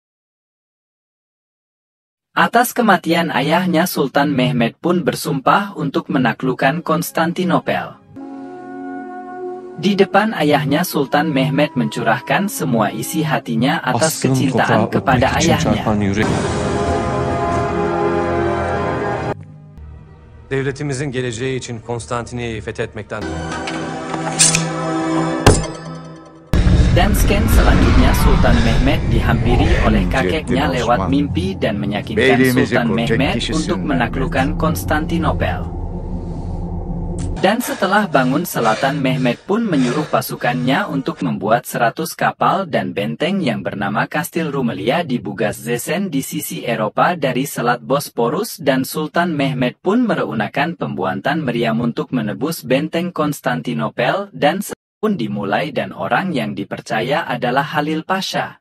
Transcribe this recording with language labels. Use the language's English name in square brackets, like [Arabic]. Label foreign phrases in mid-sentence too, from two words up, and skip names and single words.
[Indonesian] Atas kematian ayahnya Sultan Mehmed pun bersumpah untuk menaklukkan Konstantinopel. Di depan ayahnya Sultan Mehmed mencurahkan semua isi hatinya atas kecintaan kepada ayahnya. [Turkish] Devletimizin geleceği için Konstantiniyye'yi fethetmekten. [Indonesian] Dan scan selanjutnya Sultan Mehmed dihampiri oleh kakeknya lewat mimpi dan meyakinkan Sultan Mehmed untuk menaklukkan Konstantinopel. Dan setelah bangun Sultan Mehmed pun menyuruh pasukannya untuk membuat 100 kapal dan benteng yang bernama Kastil Rumelia di Bugazzesen di sisi Eropa dari Selat Bosporus dan Sultan Mehmed pun mereunakan pembuatan meriam untuk menebus benteng Konstantinopel dan pun dimulai dan orang yang dipercaya adalah Halil Pasha.